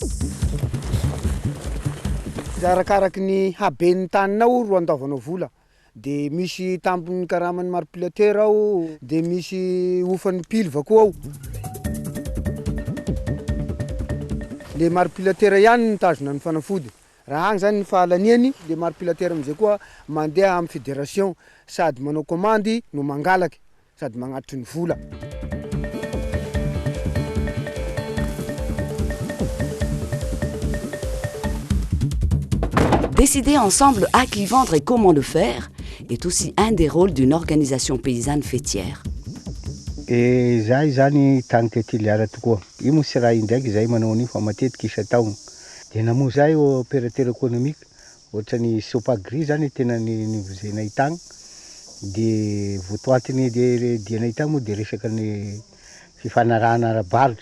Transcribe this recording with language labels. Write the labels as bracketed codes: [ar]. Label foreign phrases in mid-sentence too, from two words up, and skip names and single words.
[mg] Arakaraky ny haben'ny taninao ro andaovanao vola de misy tampony karamany manipulateur ao de misy ofan'ny pilva koa ao. Le manipulateur ihany no tazona ny fanafody. Raha agny zany ny fahalaniany le manipulateur am'izay koa mandeha amin'ny fédération sady manao commande no mangalaky sady magnatitry ny vola. [fr] Décider ensemble à qui vendre et comment le faire est aussi un des rôles d'une organisation paysanne fêtière. [mg] Zay zany tany tetiliara tokoa. Io moa sy raha indraiky zay manao an'io fa matetiky isa-taogno. De namoa zay [fr] opérateur économique [mg] ohatrany Sopagri zany tena nivozenay tagny. De votoatiny de dianay tagny moa de resaka ny fifanarahana ara-barotra.